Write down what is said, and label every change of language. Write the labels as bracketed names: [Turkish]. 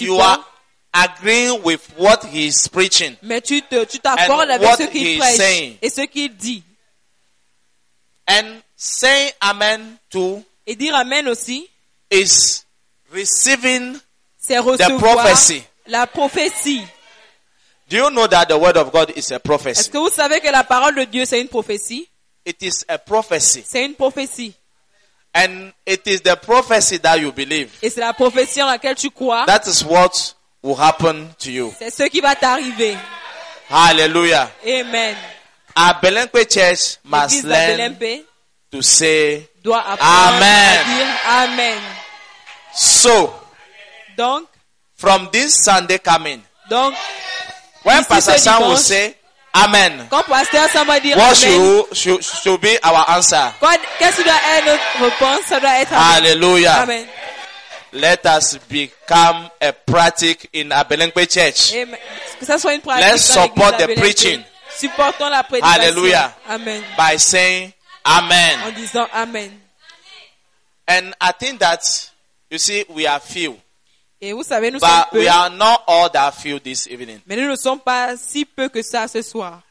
[English] you are agreeing with what he is preaching. [French] Mais tu t'accordes avec ce qu'il prêche et ce qu'il dit. [English] And saying amen to, [French] et dire amen aussi, [English] is receiving [French] c'est recevoir [English] the prophecy. [French] La prophétie. [English] Do you know that the word of God is a prophecy? [French] Est-ce que vous savez que la parole de Dieu c'est une prophétie? [English] It is a prophecy. [French] C'est une prophétie. [English] And it is the prophecy that you believe. [French] Et c'est la prophétie en laquelle tu crois. [English] That is what will happen to you. [French] C'est ce qui va t'arriver. Hallelujah. Amen. [English] Abelenkwe Church must learn to say [French] doit apprendre amen. À dire amen. [English] So, [French] donc, [English] from this Sunday coming, [French] donc, [English] when Pastor Sam will say amen, [French] quand Pasteur Sam va dire [English] what amen, should be our answer? [French] Qu'est-ce qui doit être notre réponse? Ça doit être Hallelujah. Amen. [English] Let us become a practice in Abelenkwe Church. [French] Amen. Que ça soit une pratique. [English] Let's support the preaching. [French] Supportons la prédication. Hallelujah. Amen. [English] By saying amen. [French] En disant amen. [English] And I think that you see we are few. [French] Et vous savez nous [English] but [French] sommes peu. [English] But we are not all that few this evening. [French] Mais nous ne sommes pas si peu que ça ce soir.